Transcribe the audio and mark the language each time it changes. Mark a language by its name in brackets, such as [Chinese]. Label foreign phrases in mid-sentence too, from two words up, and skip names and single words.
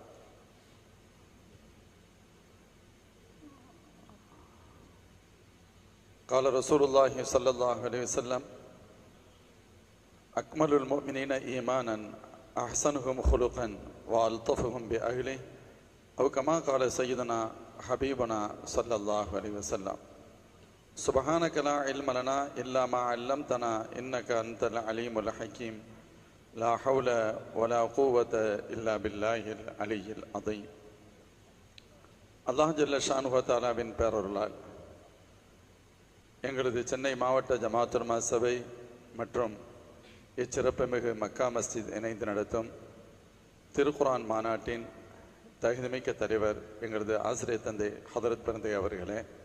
[Arabic] قال رسول الله صلى الله عليه وسلم: أكمل المؤمنين إيمانا أحسنهم خلقا وألطفهم بأهله، أو كما قال سيدنا حبيبنا صلى الله عليه وسلم. سبحانك لا علم لنا إلا ما علمتنا إنك أنت العليم الحكيم. لا حول ولا قوة إلا بالله العلي العظيم. الله جل شأنه وتعالى [Tamil] பேரருளால் எங்களது சென்னை மாவட்ட ஜமாஅத் உலமா சபை மற்றும் இச்சிறப்புமிகு மக்கா மஸ்ஜித் இணைந்து நடத்தும் திருக்குர்ஆன் மாநாட்டின் தகுதிமிக்க தலைவர் எங்களது ஆசிரியர் தந்தை ஹதரத் பிறந்தை அவர்களே,